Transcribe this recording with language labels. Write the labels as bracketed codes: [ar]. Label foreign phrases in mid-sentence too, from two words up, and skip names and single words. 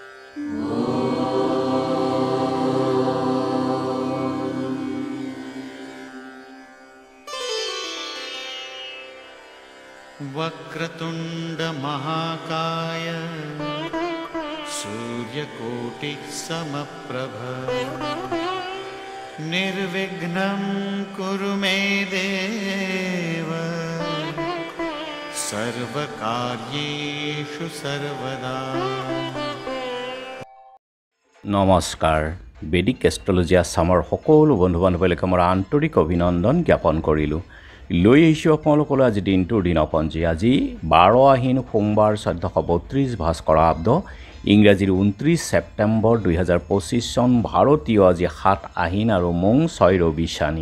[sa] वक्रतुंड महाकाय सूर्यकोटि समप्रभ निर्विघ्नं कुरु मे देव सर्वकार्येषु सर्वदा। [as] নমস্কাৰ বেদিক এষ্ট্ৰলজি আছামৰ সকলো বন্ধু বান্ধৱীলৈকে মোৰ আন্তৰিক অভিনন্দন জ্ঞাপন কৰিলোঁ। লৈ আহিছোঁ আপোনালোকলৈ আজি দিনটোৰ দিনপঞ্জী। আজি 12 আহিন সোমবাৰ 1432 ভাস্কৰাব্দ ইংৰাজীৰ 29 ছেপ্টেম্বৰ 2025 চন ভাৰতীয় আজি 7 আহিন আৰু মং 6 ৰবি শানি।